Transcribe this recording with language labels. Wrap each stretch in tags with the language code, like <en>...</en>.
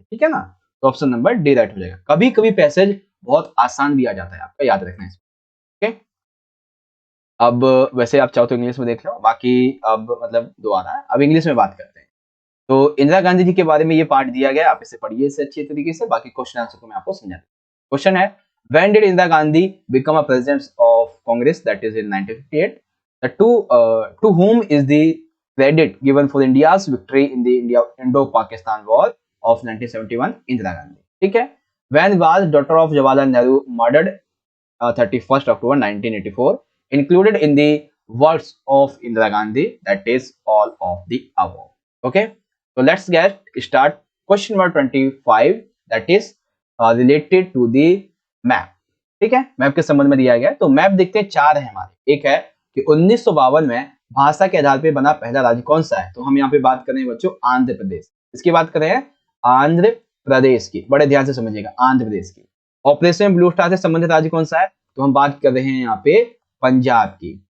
<hi>ठीक है ना, तो ऑप्शन नंबर डी राइट हो जाएगा। कभी कभी पैसेज बहुत आसान भी आ जाता है, आपका याद रखना है। ओके, अब वैसे आप चाहो तो इंग्लिश में देख लो, बाकी अब मतलब दो आ रहा है, अब इंग्लिश में बात करते हैं। तो इंदिरा गांधी जी के बारे में ये पार्ट दिया गया, आप इसे पढ़िए इसे अच्छी तरीके से, बाकी क्वेश्चन आंसर को मैं आपको समझा दूं।</hi> <en>Question है, when did Indira Gandhi become a president of Congress, that is in 1958? To whom is the credit given for India's victory in the Indo-Pakistan War of 1971? Indira Gandhi. ठीक है, when was daughter of Jawaharlal Nehru murdered 31st October 1984? Included in the works of Indira Gandhi, that is all of the above. Okay, so let's get start. Question number 25, that is related to the map.</en> <hi>ठीक है, map के संबंध में दिया गया है। तो map देखते हैं, चार है हमारे। एक है कि 1952 में भाषा के आधार पर बना पहला राज्य कौन सा है? तो हम यहाँ पे बात कर रहे हैं बच्चों आंध्र प्रदेश। इसकी बात कर रहे हैं आंध्र प्रदेश की, बड़े ध्यान से समझिएगा, आंध्र प्रदेश की। ऑपरेशन ब्लू स्टार से संबंधित राज्य कौन सा है? तो हम बात कर रहे हैं यहाँ पे पंजाब की।</hi>